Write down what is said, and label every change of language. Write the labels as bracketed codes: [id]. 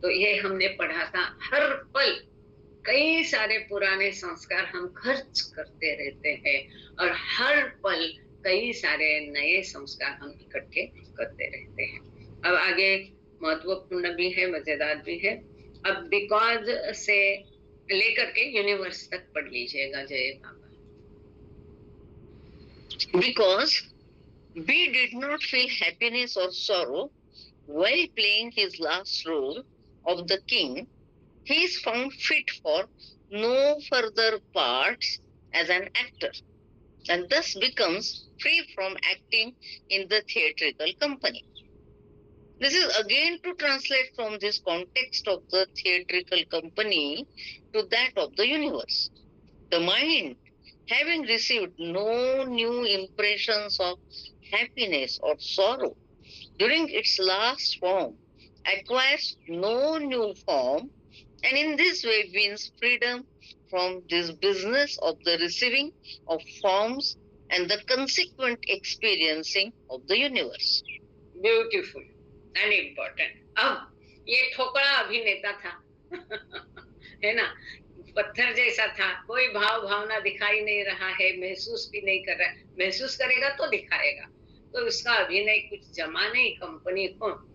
[hi] तो ये हमने पढ़ा था, हर पल कई सारे पुराने संस्कार हम खर्च करते रहते हैं, और हर पल कई सारे नए संस्कार हम इकट्ठे करते रहते हैं। अब आगे महत्वपूर्ण भी है, मजेदार भी है। अब बिकॉज से लेकर के यूनिवर्स तक पढ़ लीजिएगा जय बाबा। [en] Because B did not feel happiness or sorrow while playing his last role of the king, he is found fit for no further parts as an actor, and thus becomes free from acting in the theatrical company. This is again to translate from this context of the theatrical company to that of the universe. The mind, having received no new impressions of happiness or sorrow during its last form, acquires no new form, and in this way wins freedom from this business of the receiving of forms and the consequent experiencing of the universe. Beautiful and important. [hi] अब ये ठोकरा अभिनेता था है ना, पत्थर जैसा था, कोई भाव भावना दिखाई नहीं रहा है, महसूस भी नहीं कर रहा है। महसूस करेगा तो दिखाएगा, तो उसका अभिनय कुछ जमा नहीं कंपनी को।